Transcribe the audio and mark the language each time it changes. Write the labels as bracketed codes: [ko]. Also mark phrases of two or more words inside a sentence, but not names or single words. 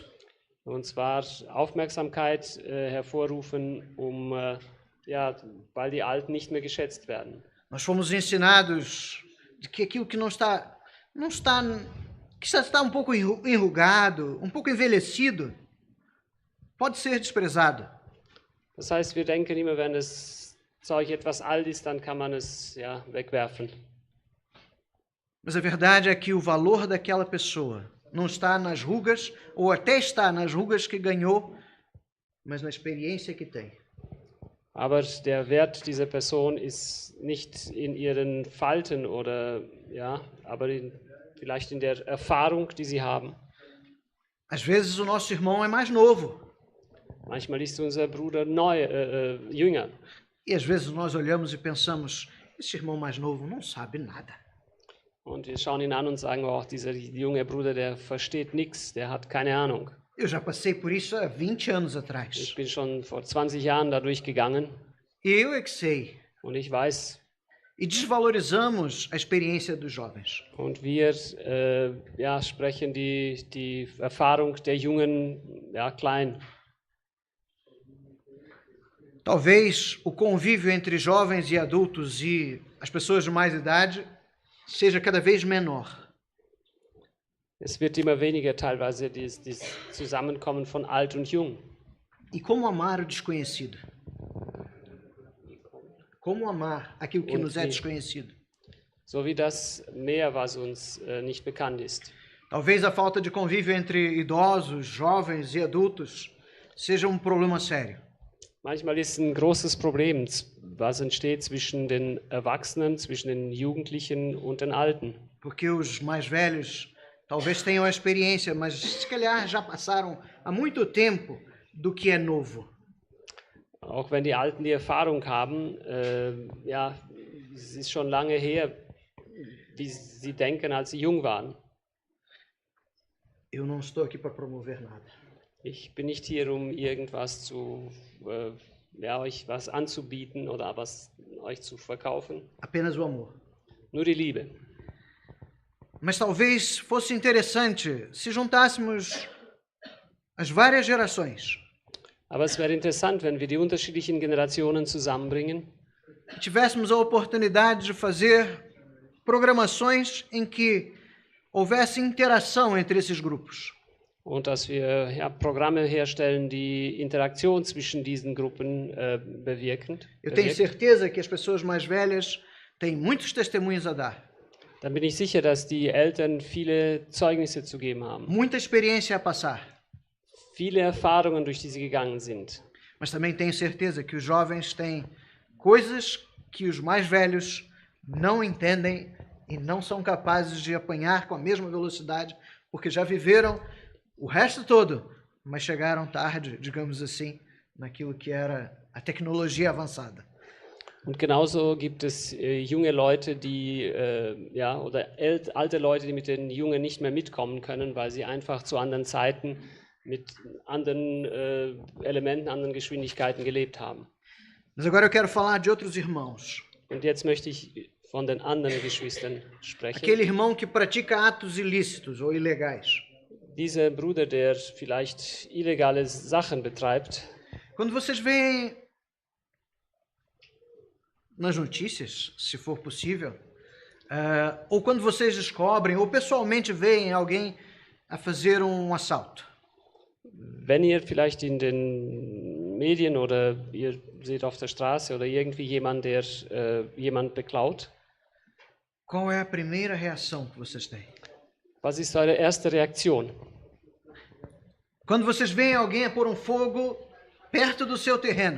[de] Und zwar Aufmerksamkeit hervorrufen, weil die Alten nicht mehr geschätzt werden. [pt] Nós fomos ensinados de que aquilo que que está um pouco enrugado, um pouco envelhecido, pode ser desprezado. [de] Das heißt, wir denken immer, wenn das Zeug etwas alt ist, dann kann man es wegwerfen. [pt] Mas a verdade é que o valor daquela pessoa não está nas rugas, ou até está nas rugas que ganhou, mas na experiência que tem. [de] Aber der Wert dieser Person ist nicht in ihren Falten aber vielleicht in der Erfahrung, die sie haben. [pt] Às vezes o nosso irmão é mais novo. [de] Manchmal ist unser Bruder jünger. [pt] E às vezes nós olhamos e pensamos: esse irmão mais novo não sabe nada. [de] Und wir schauen ihn an und sagen, dieser junge Bruder, der versteht nichts, der hat keine Ahnung. [pt] Eu já passei por isso há 20 anos [de] Ich [pt] atrás. [de] bin schon vor 20 Jahren dadurch gegangen [pt] Eu é que sei. [de] und ich weiß. [pt] E desvalorizamos a experiência dos jovens. [de] Und wir sprechen die Erfahrung der Jungen klein. [pt] Talvez o convívio entre jovens e adultos e as pessoas de mais idade seja cada vez menor. [de] Es wird immer weniger teilweise dieses Zusammenkommen von alt und jung. [pt] E como amar o desconhecido? Como amar aquilo que [de] Und [pt] nos é [de] wie- [pt] desconhecido? [de] So wie das Meer, was uns nicht bekannt ist. [pt] Talvez a falta de convívio entre idosos, jovens e adultos seja um problema sério. [de] Manchmal ist ein großes Problem, was entsteht zwischen den Erwachsenen, zwischen den Jugendlichen und den Alten. [pt] Porque os mais velhos talvez tenham a experiência, mas se calhar já passaram há muito tempo do que é novo. [de] Auch wenn die Alten die Erfahrung haben, ja, es ist schon lange her, wie sie denken, als sie jung waren. [pt] Eu não estou aqui para promover nada. [de] Ich bin nicht hier, um irgendwas ja, euch was anzubieten oder was euch zu verkaufen. [pt] Apenas o amor. [de] Nur die Liebe. [pt] Mas talvez fosse interessante se juntássemos as várias gerações [de] Aber es wäre interessant, wenn wir die unterschiedlichen Generationen zusammenbringen [pt] e tivéssemos a oportunidade de fazer programações em que houvesse interação entre esses grupos. [de] und dass wir ja, Programme herstellen, die Interaktion zwischen diesen Gruppen bewirken. [pt] Eu tenho certeza que as pessoas mais velhas têm muitos testemunhos a dar, [de] Dann bin ich sicher, dass die Eltern viele Zeugnisse zu geben haben, [pt] muita experiência a passar. [de] viele Erfahrungen, durch die sie gegangen sind. [pt] Mas também tenho certeza que os jovens têm coisas que os mais velhos não entendem e não são capazes de apanhar com a mesma velocidade, porque já viveram o resto todo, mas chegaram tarde, digamos assim, naquilo que era a tecnologia avançada. [de] Und genauso gibt es junge Leute, die, ja, oder alte Leute, die mit den Jungen nicht mehr mitkommen können, weil sie einfach zu anderen Zeiten mit anderen Elementen, anderen Geschwindigkeiten gelebt haben. [pt] Mas agora eu quero falar de outros irmãos. [de] Und jetzt möchte ich von den anderen Geschwistern sprechen. [pt] Aquele irmão que pratica atos ilícitos ou ilegais. [de] Dieser Bruder, der vielleicht illegale Sachen betreibt, [pt] Quando vocês veem nas notícias, se for possível, ou quando vocês descobrem, ou pessoalmente veem alguém a fazer um assalto, [de] wenn ihr vielleicht in den Medien oder ihr seht auf der Straße oder irgendwie jemand, der jemand beklaut, [pt] qual é a primeira reação que vocês têm? [de] was ist eure erste Reaktion? [pt] Quando vocês veem alguém a pôr um fogo perto do seu terreno,